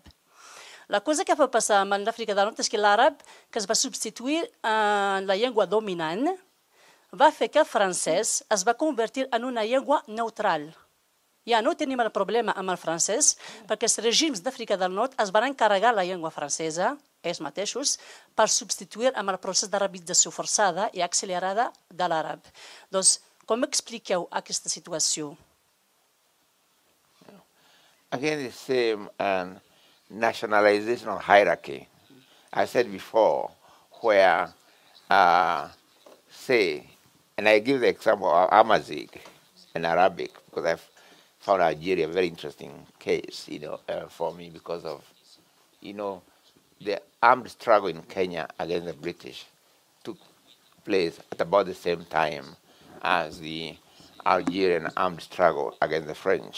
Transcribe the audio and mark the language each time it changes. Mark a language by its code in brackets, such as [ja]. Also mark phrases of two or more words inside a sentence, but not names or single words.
[ca] La cosa que va passar amb l'Àfrica del Nord és que l'àrab, que es va substituir en la llengua dominant, va fer que el francès es va convertir en una llengua neutral. Ja no tenim el problema amb el francès perquè els règims d'Àfrica del Nord es van encarregar la llengua francesa, ells mateixos, per substituir amb el procés d'arabització forçada i accelerada de l'àrab. Doncs, com expliqueu aquesta situació? [en] Again, the same nationalization of hierarchy. I said before, where, say, and I give the example of Amazigh in Arabic, because I've found Algeria a very interesting case, for me because of, the armed struggle in Kenya against the British took place at about the same time as the Algerian armed struggle against the French.